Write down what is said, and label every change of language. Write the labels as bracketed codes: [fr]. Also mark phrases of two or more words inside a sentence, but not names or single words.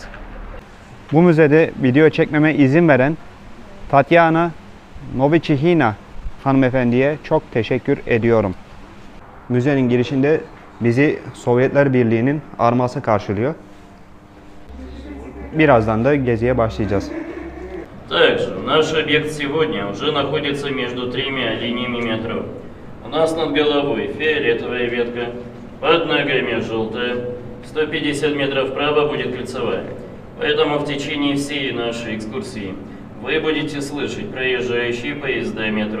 [tr] Bu müzede video çekmeme izin veren Tatyana Novichihina hanımefendiye çok teşekkür ediyorum. Müzenin girişinde bizi Sovyetler Birliği'nin arması karşılıyor. Birazdan da geziye başlayacağız. [ru] Также наш объект сегодня уже находится между тремя линиями метро. У нас над головой фиолетовая ветка, под ногами желтая, 150 метров вправо будет кольцевая. Поэтому в течение всей нашей экскурсии вы будете слышать проезжающие поезда метро.